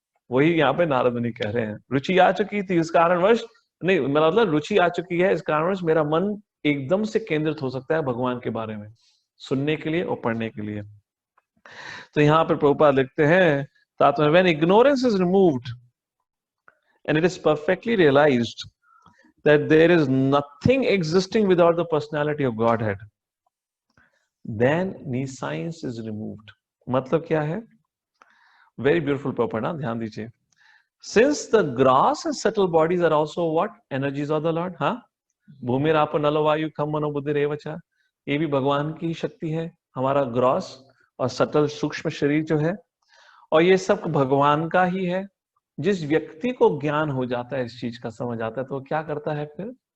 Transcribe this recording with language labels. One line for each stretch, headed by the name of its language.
Hindi: वही यहाँ पे नारद मुनि कह रहे हैं, रुचि आ चुकी थी इस कारणवश, नहीं मतलब रुचि आ चुकी है इस कारणवश मेरा मन एकदम से केंद्रित हो सकता है भगवान के बारे में सुनने के लिए और पढ़ने के लिए। तो यहाँ पर प्रभुपाद लिखते हैं,
English: When ignorance is removed and it is perfectly realized that there is nothing existing without the personality of Godhead, then nescience is removed.
Hindi: मतलब क्या है?
English: Very beautiful purport,
Hindi: ध्यान दीजिए.
English: Since the gross and subtle bodies are also what? Energies of the Lord.
Hindi: हाँ,
Sanskrit: भूमि rapport नलो वायु खम मनो बुद्धि रेवचा,
Hindi: ये भी भगवान की शक्ति है. हमारा ग्रॉस और सटल सूक्ष्म शरीर जो है, और ये सब भगवान का ही है. जिस व्यक्ति को ज्ञान हो जाता है, इस चीज का समझ आता है, तो क्या करता है फिर?